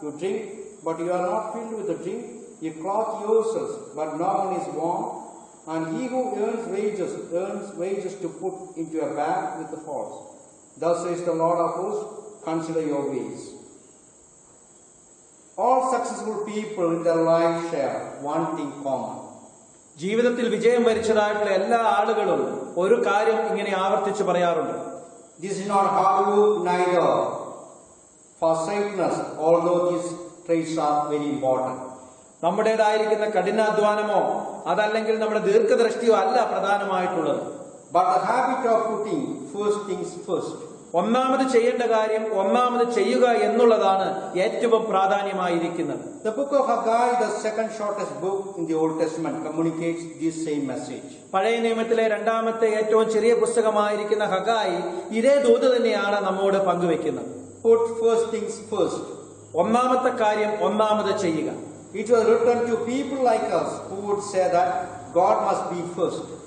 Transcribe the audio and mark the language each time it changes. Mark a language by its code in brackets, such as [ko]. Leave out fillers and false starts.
[en] You drink, but you are not filled with the drink. You clothe yourselves, but no one is warm. And he who earns wages to put into a bag with the false. Thus says the Lord of hosts, consider your ways. All successful people in their life share one thing common. [ml] ജീവിതത്തിൽ വിജയം വരിച്ചതായിട്ടുള്ള എല്ലാ ആളുകളും ഒരു കാര്യം ഇങ്ങനെ ആവർത്തിച്ച് പറയാറുണ്ട്. [en] This is not hard work, neither forsakeness, although these traits are very important. [ml] നമ്മുടേതായിരിക്കുന്ന കഠിനാധ്വാനമോ അതല്ലെങ്കിൽ നമ്മുടെ ദീർഘദൃഷ്ടിയോ അല്ല പ്രധാനമായിട്ടുള്ളത്. [en] But the habit of putting first things first. [ml] ഒന്നാമത് ചെയ്യേണ്ട കാര്യം ഒന്നാമത് ചെയ്യുക എന്നുള്ളതാണ് ഏറ്റവും പ്രാധാന്യമായിരിക്കുന്നത്. [en] The book of Haggai, the second shortest book in the Old Testament, communicates this same message. [ml] പഴയ നിയമത്തിലെ രണ്ടാമത്തെ ഏറ്റവും ചെറിയ പുസ്തകമായിരിക്കുന്ന ഹഗായി ഇതേ ദൂത് തന്നെയാണ് നമ്മോട് പങ്കുവെക്കുന്നത്. [en] Put first things first. [ml] ഒന്നാമത്തെ കാര്യം ഒന്നാമത് ചെയ്യുക. [en] It was written to people like us who would say that God must be first.